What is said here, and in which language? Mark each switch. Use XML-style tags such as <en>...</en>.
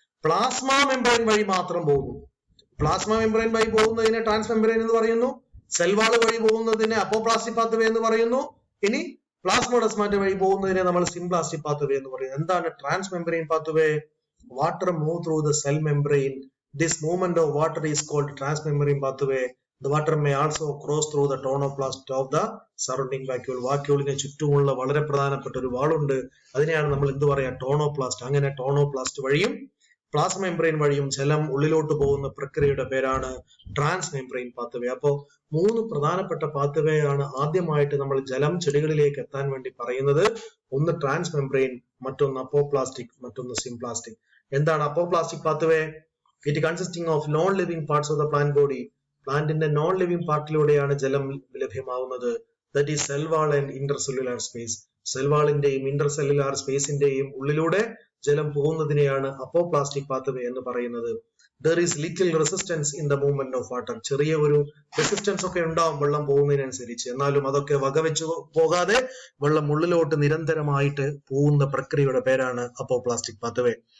<ml>Plasma membrane വഴി മാത്രം പോകുന്നു. പ്ലാസ്മ മെംബ്രെയിൻ വഴി പോകുന്നതിനെ ട്രാൻസ് മെംബ്രെയിൻ എന്ന് പറയുന്നു. സെൽവാള് വഴി പോകുന്നതിനെ അപ്പോപ്ലാസ്റ്റിക് പാത്വേ എന്ന് പറയുന്നു. ഇനി പ്ലാസ്മോഡെസ്മാറ്റ വഴി പോകുന്നതിനെ നമ്മൾ സിംപ്ലാസ്റ്റിക് പാത്വേ എന്ന് പറയുന്നത്. എന്താണ് trans membrane pathway?</ml> <en>Water move through the cell membrane. This movement of water is called transmembrane pathway. The water may also cross through the tonoplast of the surrounding vacuole.</en> <ml>വാക്യൂളിനെ ചുറ്റുമുള്ള വളരെ പ്രധാനപ്പെട്ട ഒരു വാളുണ്ട്, അതിനെയാണ് നമ്മൾ എന്ത് പറയാ, ടോണോപ്ലാസ്റ്റ്. അങ്ങനെ tonoplast വഴിയും പ്ലാസ്മ മെംബ്രെയിൻ വഴിയും ജലം ഉള്ളിലോട്ട് പോകുന്ന പ്രക്രിയയുടെ പേരാണ് ട്രാൻസ് മെംബ്രെയിൻ പാത്വേ. അപ്പോ മൂന്ന് പ്രധാനപ്പെട്ട പാത്വേ ആണ് ആദ്യമായിട്ട് നമ്മൾ ജലം ചെടികളിലേക്ക് എത്താൻ വേണ്ടി പറയുന്നത്. ഒന്ന് ട്രാൻസ് മെംബ്രെയിൻ, മറ്റൊന്ന് അപ്പോപ്ലാസ്റ്റിക്, മറ്റൊന്ന് സിംപ്ലാസ്റ്റിക്. എന്താണ് അപ്പോപ്ലാസ്റ്റിക് pathway?</ml> <en>It consisting of non living parts of the plant body.</en> <ml>പ്ലാന്റിന്റെ നോൺ ലിവിംഗ് പാർട്ടിലൂടെയാണ് ജലം ലഭ്യമാവുന്നത്.</ml> <en>That is cell wall and intercellular space.</en> <ml>സെൽവാളിന്റെയും intercellular സ്പേസിന്റെയും ഉള്ളിലൂടെ ജലം പോകുന്നതിനെയാണ് അപ്പോപ്ലാസ്റ്റിക് പാത്വേ എന്ന് പറയുന്നത്.</ml> <en>There is little resistance in the movement of water.</en> <ml>ചെറിയ ഒരു resistance ഒക്കെ ഉണ്ടാവും വെള്ളം പോകുന്നതിനനുസരിച്ച്, എന്നാലും അതൊക്കെ വകവെച്ചു പോകാതെ വെള്ളം ഉള്ളിലോട്ട് നിരന്തരമായിട്ട് പോകുന്ന പ്രക്രിയയുടെ പേരാണ് അപ്പോപ്ലാസ്റ്റിക് പാത്വേ.</ml>